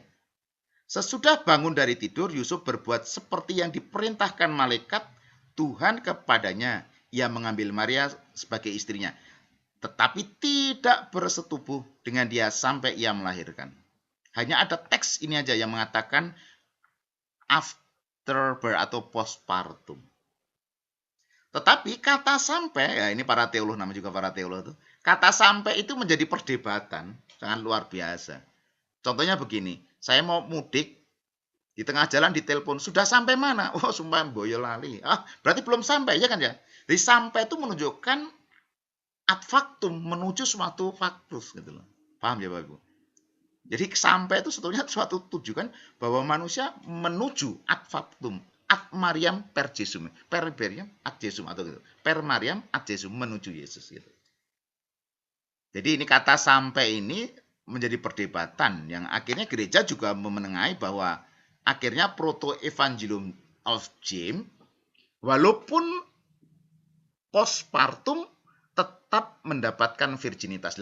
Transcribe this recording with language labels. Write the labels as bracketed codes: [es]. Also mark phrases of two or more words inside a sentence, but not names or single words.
[id] Sesudah bangun dari tidur, Yusuf berbuat seperti yang diperintahkan malaikat Tuhan kepadanya. Ia mengambil Maria sebagai istrinya, tetapi tidak bersetubuh dengan dia sampai ia melahirkan. Hanya ada teks ini aja yang mengatakan [en] after birth [id] atau postpartum. Tetapi kata sampai, ya ini para teolog, namanya juga para teolog itu, kata sampai itu menjadi perdebatan sangat luar biasa. Contohnya begini, saya mau mudik, di tengah jalan ditelepon, sudah sampai mana? Oh, sumpah Boyolali. Berarti belum sampai, ya kan ya? Jadi sampai itu menunjukkan [la] ad factum, [id] menuju suatu faktus gitu loh. Paham ya Bapak Ibu? Jadi sampai itu sebetulnya suatu tujuan bahwa manusia menuju [la] ad factum, ad Mariam per Jesum, per Mariam ad Jesum [id] atau gitu. [la] Per Mariam ad Jesum [id] menuju Yesus gitu. Jadi ini kata sampai ini menjadi perdebatan yang akhirnya gereja juga memenengahi bahwa akhirnya proto evangelium of James walaupun postpartum tetap mendapatkan virginitas.